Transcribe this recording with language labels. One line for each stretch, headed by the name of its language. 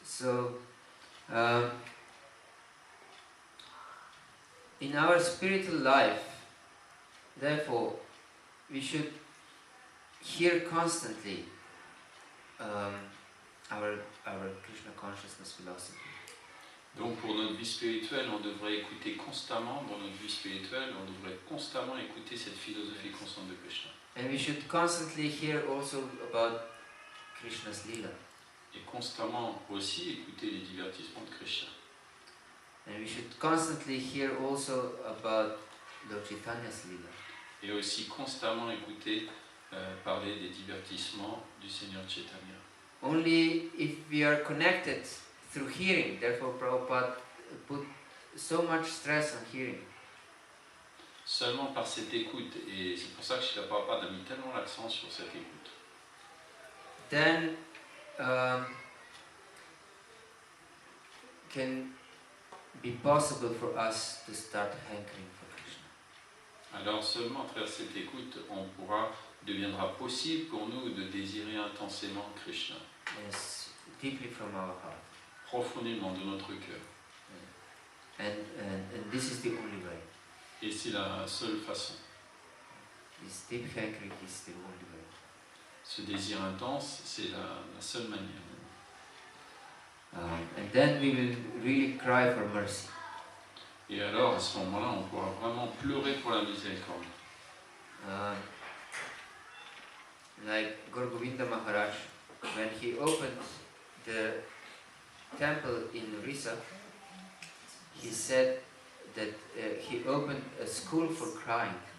English: So, in our spiritual life, therefore, we should hear constantly our Krishna consciousness philosophy.
French: Donc pour notre vie spirituelle, on devrait écouter constamment, dans notre vie spirituelle, on devrait constamment écouter cette philosophie constante de Krishna.
English: And we should constantly hear also about Krishna's lila.
French: Et constamment aussi écouter les divertissements de Krishna.
English: And we should constantly hear also about Lord Chaitanya's lila.
French: Et aussi constamment écouter parler des divertissements du Seigneur Chaitanya.
English: Only if we are connected through hearing, therefore Prabhupada put so much stress on hearing.
French: Seulement par cette écoute, et c'est pour ça que Srila Prabhupada a mis tellement l'accent sur cette écoute.
English: Then can be possible for us to start hankering for Krishna.
French: Alors seulement à travers cette écoute, deviendra possible pour nous de désirer intensément Krishna.
English: Yes, deeply from our heart.
French: Profondément de notre cœur.
English: And this is the only way.
French: Et c'est la seule façon.
English: This deep hankering is the only way.
French: Ce désir intense, c'est la seule manière.
English: And then we will really cry for mercy.
French: Et alors, à ce moment-là, on pourra vraiment pleurer pour la miséricorde.
English: Like Gaura Govinda Maharaj, when he opened the temple in Orissa, he said that he opened a school for crying.